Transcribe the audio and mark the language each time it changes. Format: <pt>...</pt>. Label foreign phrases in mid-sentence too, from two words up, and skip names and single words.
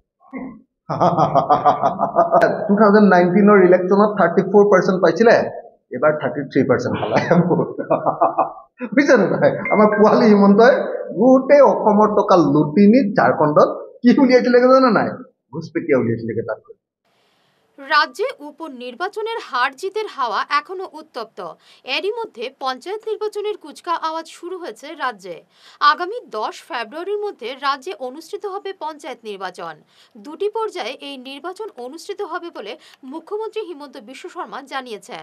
<as>2019ৰ ইলেকশ্যনত 34% পাইছিলে, এবাৰ 33% পালে। বুজিছে নাই? আমাৰ পোৱালী হিমন্তই গোটেই অসমৰ টকা লুটি নি ঝাৰখণ্ডত কি উলিয়াইছিলে জানে নাই? ঘুষপেটিয়া উলিয়াইছিলে তাত।</as> <bn>রাজ্যে উপনির্বাচনের হার জিতের হাওয়া এখনো উত্তপ্ত। এরই মধ্যে পঞ্চায়েত নির্বাচনের কুচকা আওয়াজ শুরু হয়েছে রাজ্যে। আগামী 10 ফেব্রুয়ারির মধ্যে রাজ্যে অনুষ্ঠিত হবে পঞ্চায়েত নির্বাচন। 2টি পর্যায়ে এই নির্বাচন অনুষ্ঠিত হবে বলে মুখ্যমন্ত্রী হিমন্ত বিশ্ব শর্মা জানিয়েছেন।</bn>